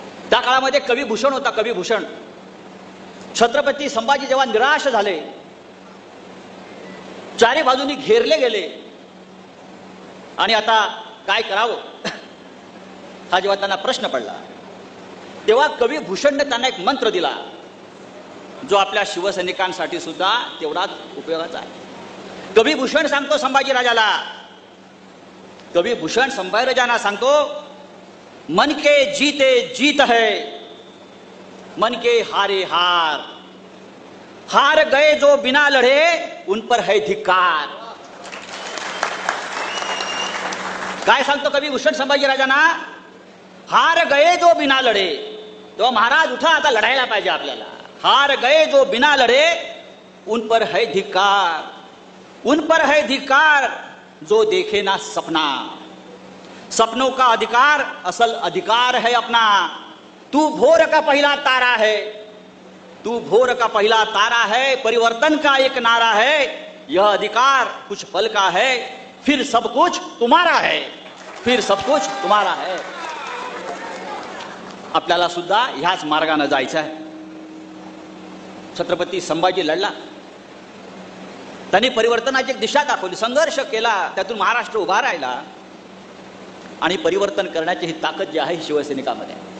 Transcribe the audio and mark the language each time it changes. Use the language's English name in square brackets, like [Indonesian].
[Marathi] त्या काळामध्ये कविभूषण होता. कविभूषण छत्रपती संभाजी जेव्हा निराश झाले, चारी बाजूनी घेरले गेले आणि आता काय करावं हा जेव्हा त्यांना प्रश्न पडला, तेव्हा कविभूषणने त्यांना एक मंत्र दिला जो आपल्या शिवसैनिकांसाठी सुद्धा तेवढाच उपयोगाचा आहे. कविभूषण सांगतो संभाजीराजाला, कविभूषण संभाजीराजांना सांगतो, [Hindi] मन के जीते जीत है, मन के हारे हार, हार गए जो बिना लढे उन पर है धिक्कार. [Marathi] काय सांगतो कविभूषण संभाजीराजांना? [Hindi] हार गए जो बिना लढे. [Marathi] तो महाराज उठा, आता लढायला पाहिजे आपल्याला. [Hindi] हार गए जो बिना लढे उन पर है धिक्कार, उन पर है धिक्कार जो देखे ना सपना. सपनों का अधिकार असल अधिकार है अपना। तू भोर का पहला तारा है, तू भोर का पहला तारा है, परिवर्तन का एक नारा है। यह अधिकार कुछ पल का है, फिर सब कुछ तुम्हारा है, फिर सब कुछ तुम्हारा है। [Marathi] आपल्याला सुद्धा ह्याच मार्गाने जायचं आहे। छत्रपती संभाजी लढला, त्यांनी परिवर्तनाची एक दिशा दाखवली, संघर्ष केला, त्यातून महाराष्ट्र उभा राहिला आणि परिवर्तन करण्याची ही ताकद जी आहे ही शिवसैनिकामध्ये।